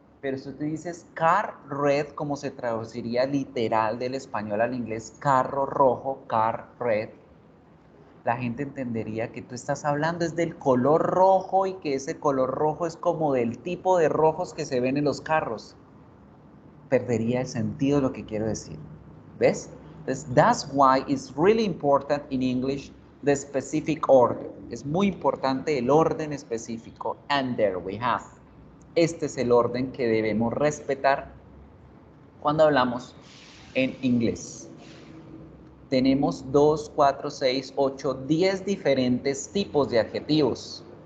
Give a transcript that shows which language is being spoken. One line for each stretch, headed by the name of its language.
Spanish: Pero si tú dices car red, como se traduciría literal del español al inglés, carro rojo, car red, la gente entendería que tú estás hablando es del color rojo y que ese color rojo es como del tipo de rojos que se ven en los carros. Perdería el sentido de lo que quiero decir. ¿Ves?
English: Entonces, that's why it's really important in English the specific order.
Spanish: Es muy importante el orden específico. And there we have. Este es el orden que debemos respetar cuando hablamos en inglés. Tenemos 2, 4, 6, 8, 10 diferentes tipos de adjetivos.